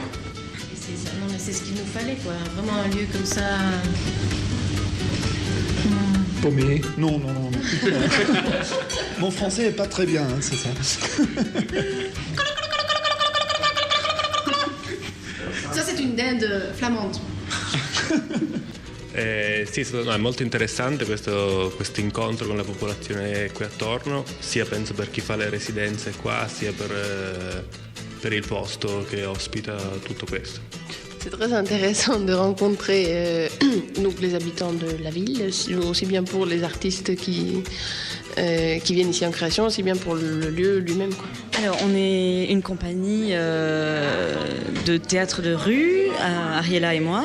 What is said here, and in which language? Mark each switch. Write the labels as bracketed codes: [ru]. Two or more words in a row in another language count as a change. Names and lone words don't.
[fr] Non mais c'est ce qu'il nous fallait quoi, vraiment un lieu comme ça... Paumé. Non. Mon français est pas très bien, hein, c'est ça. Ça c'est une dinde flamande. [it] Sì, è molto interessante questo incontro con la popolazione qui attorno, sia penso per chi fa le residenze qua, sia per il posto che ospita tutto questo. [fr] C'est très intéressant de rencontrer donc les habitants de la ville, aussi bien pour les artistes qui viennent ici en création, aussi bien pour le lieu lui-même, quoi. Alors, on est une compagnie de théâtre de rue, Ariella et moi.